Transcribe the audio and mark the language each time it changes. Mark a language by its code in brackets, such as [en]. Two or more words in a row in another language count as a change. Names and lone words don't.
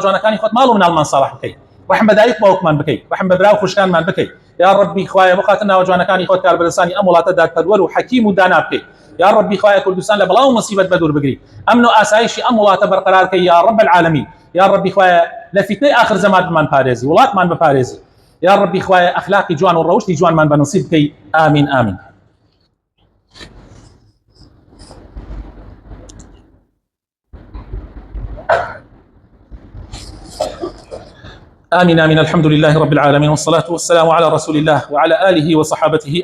[ckb] جوانەکانی خۆت ماڵ و مناڵمان ساڵح بکەی ڕەحم بە دایک باوکمان بکەی ڕەحم بە برا و خوشکانمان بکەی یا ڕەبی خوای بۆ خاتر ناوە جوانەکانی خۆت کاربەدەستانی ئەم وڵاتە دادپەروەر و حەکیم و دانا بکەی یا ڕەبی خوای کوردستان لە بەڵاو و مصیبەت بەدوور بگری ئەمن و ئاسایشی ئەم وڵاتە بەرقەرار بکەی [ar] یا ڕەب العالەمین [ckb] یا ڕەبی خوای لە فیتنەی آخر زەمانمان پارێزی وڵاتمان بپارێزی يا ربي خويا أخلاقي جوان وروشتي جوان من بنصيب كي [ar] آمين آمين آمين آمين الحمد لله رب العالمين والصلاة والسلام على رسول الله وعلى آله وصحابته